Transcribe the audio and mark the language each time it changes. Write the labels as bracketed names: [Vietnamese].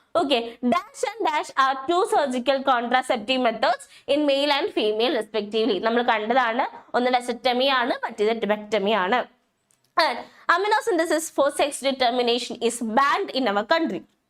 [English] Okay, dash and dash are two surgical contraceptive methods in male and female respectively. [Malayalam] നമ്മൾ കണ്ടതാണ്. ഒന്ന് vasectomy ആണ്, മറ്റേത് tubectomy ആണ്. [English] And amniosynthesis for sex determination is banned in our country.